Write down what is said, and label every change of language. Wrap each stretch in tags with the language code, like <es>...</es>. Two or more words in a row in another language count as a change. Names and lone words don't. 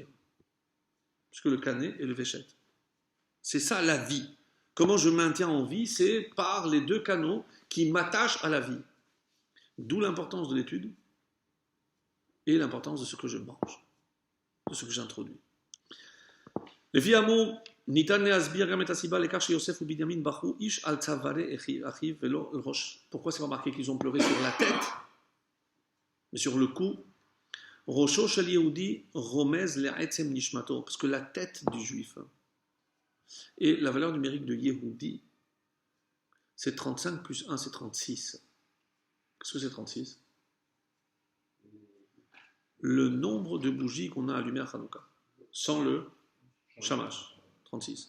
<fr>Puisque le canet et le véchet. C'est ça la vie. Comment je maintiens en vie? C'est par les deux canaux qui m'attachent à la vie. D'où l'importance de l'étude et l'importance de ce que je mange, de ce que j'introduis.</fr> <he>לפי האמור, ניתן להסביר גם את הסיבה לכך שיוסף ובנימין בכו איש על צווארי אחיו ולא על ראש.</he> <fr>Pourquoi c'est remarqué qu'ils ont pleuré sur la tête, mais sur le cou?</fr> <he>ראשו של יהודי רומז לעצם נשמתו,</he> <fr>parce que la tête du juif, et la valeur numérique de Yehudi, c'est 35 plus 1, c'est 36. Qu'est-ce que c'est 36? Le nombre de bougies qu'on a allumées à Hanouka, sans le Shamash, 36.</fr>